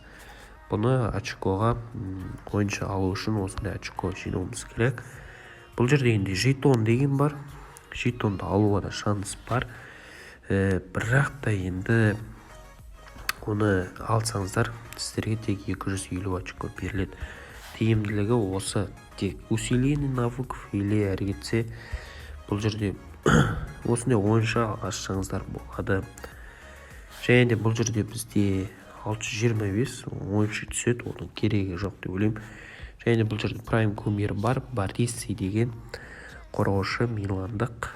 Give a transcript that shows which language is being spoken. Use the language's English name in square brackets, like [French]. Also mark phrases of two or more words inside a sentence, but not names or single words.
[Kazakh] Бұны очкоға ойыншы алу үшін осындай очко жинауымыз керек. Бұл жерде енді жетон деген бар. Жетонды алуға да шанс бар. Бірақ та енді оны алсаңыздар, сіздерге тек 250 очко беріледі. Тиімділігі осы тек [Russian] усиление навыков или [Kazakh] әрекетсе, бұл жерде осындай ойыншы ашсаңыздар болады. Және де бұл жерде бізде 625 ойыншы түседі, оның керегі жоқ деп ойлаймын. Және де бұл жерде прайм кумир бар, Бориси деген қорғаушы миландық.